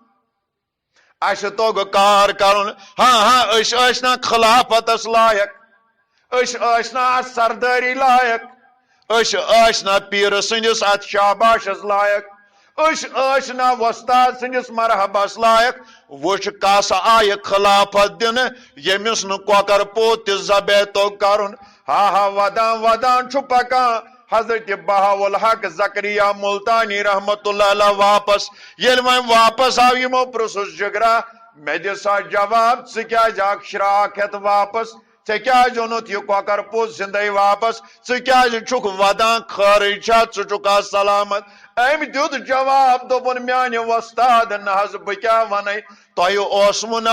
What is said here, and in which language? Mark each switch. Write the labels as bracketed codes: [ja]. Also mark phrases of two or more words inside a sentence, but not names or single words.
[ks] اسہِ توٚگ کار کرُن ہاں ہاں أسۍ ٲسۍ نا خلافتس لایق أسۍ ٲسۍ نا اتھ سردٲری لایق أسۍ ٲسۍ نا پیٖرٕ سٕنٛدِس اتھ شاباشس لایق أسۍ ٲسۍ نا وۄستاد سٕنٛدِس مرحبس لایق وٕچھ کس آیہِ خلافت دِنہٕ ییٚمِس نہٕ کۄکر پوت تہِ ذبح توٚگ کرُن ہا ہا ودان ودان چھُ پکان حضرت بہاءالحق زکریا ملتانی [ar] رحمت اللہ علیہ [ks] واپس ییٚلہِ وۄنۍ واپس آو یِمو پرٛژھُس جگرا مےٚ دِ سا جواب ژٕ کیازِ آکھ شراکھ ہٮ۪تھ واپس ژےٚ کیازِ اوٚنُتھ یہِ کۄکر پوت زندے واپس ژٕ کیازِ چھُکھ ودان خٲرٕے چھا ژٕ چھُکھ سلامت أمۍ دیُت جواب دوٚپُن میانہِ وۄستاد نہ حظ بہٕ کیاہ ونے تۄہہِ اوسمو نا